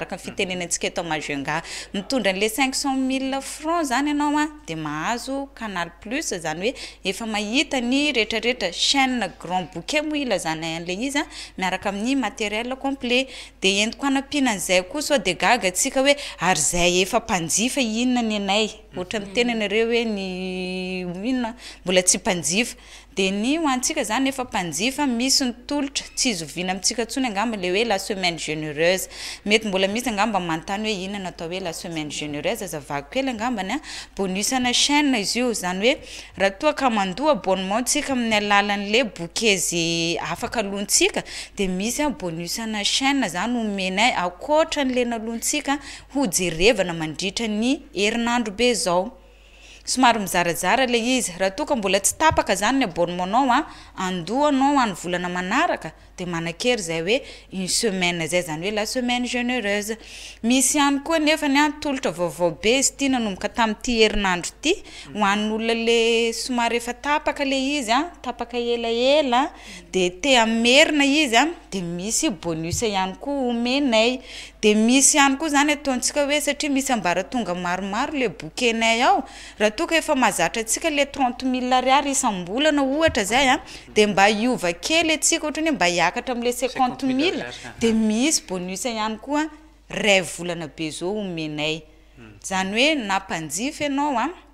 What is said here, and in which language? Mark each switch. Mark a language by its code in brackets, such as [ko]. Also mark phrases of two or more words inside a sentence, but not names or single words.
[mg] ny fitenenantsika eto Majunga mitondra an'le 500,000 francs zany ianao de mahazo Canal Plus zany hoe efa mahita ny rehetrarehetra [fr] chaîne grand bouquet [mg] moa ilazana an'le izy miaraka amin'ny [fr] matériel complet [mg] de entiko anapina an'izay koa so de gaga atsika hoe ary zay efa mpanjifa inona ny anay ohatra mitenanareo hoe ny inona mbola tsy mpanjifa de ny hoantsika zany efa mpanjifa misy ny tolotra tsy izovina amintsika tsony angamba le hoe [fr] la semaine généreuse [mg] mety mbola misy angamba manontany hoe inona natao hoe [fr] la semaine généreuse [mg] azavago kely angambany bonus ana chaîne izy io zany hoe raha toa ka mandoa abonnement tsika amin'ny alalan'le bouquet afaka alontsika de misy bonus ana chaîne zany omenay akoatran'le nalontsika ho jerevana mandritra ny herinandro be zao somary mizarazara le izy raha toa ka mbola tsy tapaka zany ny abonnementanao andoanao any volana manaraka de manakery zay hoe [fr] une semaine [mg] zay zany hoe [fr] la semaine généreuse [mg] misy ihany koa nefa ny tolotra vaovao be izy ty nanomboka tamin'ity herinandro ty ho an'olona le somary efa tapaka le izy tapaka elaela de te amerina izy de misy bonus ihany koa omenay de misy ihany koa zany ataontsika hoe satria misy ambaratonga maromaro le bouquet-nay ao raha toa ka efa mahazatra atsika le 30,000 ariary isam-bolana ohatra zay de mba hiova kely atsika ohatra hoe mba hiakatra am'le 50,000 de misy bonus ihany koa ray volana be zao omenay zany hoe na mpanjifa ianao